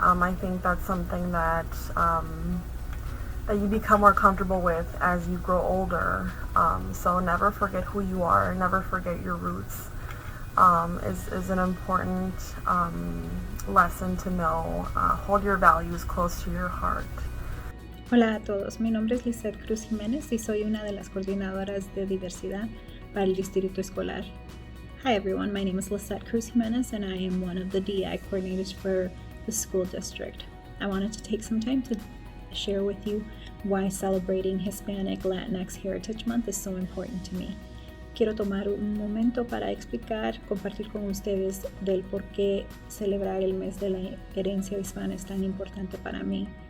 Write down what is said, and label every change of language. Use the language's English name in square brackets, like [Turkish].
[English] I think that's something that you become more comfortable with as you grow older. So never forget who you are, never forget your roots. Is an important lesson to know. Hold your values close to your heart. [Spanish] Hola a todos, mi nombre es Lissette Cruz-Jimenez y soy una de las coordinadoras de diversidad para el distrito escolar. [English] Hi everyone, my name is Lissette Cruz-Jimenez and I am one of the DEI coordinators for the school district. I wanted to take some time to share with you why celebrating Hispanic Latinx Heritage Month is so important to me. [Spanish] Quiero tomar un momento para compartir con ustedes del por qué celebrar el mes de la herencia hispana es tan importante para mí.